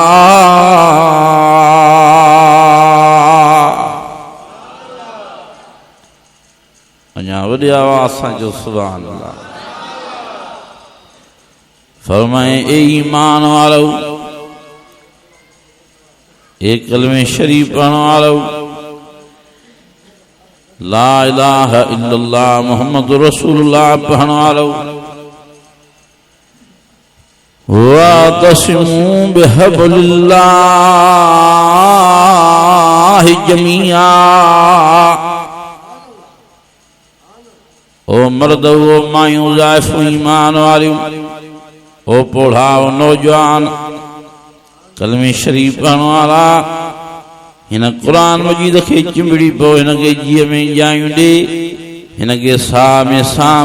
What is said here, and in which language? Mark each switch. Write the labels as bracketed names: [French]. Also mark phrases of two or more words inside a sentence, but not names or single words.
[Sindhi] अञा वॾी आवाज़ सां जो [Arabic] سبحان الله. [Sindhi] फरमाए ए ईमान वारो, ए कलमे शरीफ पढ़ण वारो, [Arabic] لا إله إلا الله محمد رسول الله [Sindhi] पढ़ण वारो, [Arabic] واعتصموا بحبل الله جميعا. [Sindhi] ओ मर्द, ओ मायूं, ज़ाइफूं ईमान वारियूं, ओ पोढ़ा, ओ नौजवान, कलमे शरीफ पढ़ण वारा, हिन कुरान मजीद खे चिंबड़ी पो, हिन खे जीअ में जायूं ॾे, हिन खे साह में सांभ।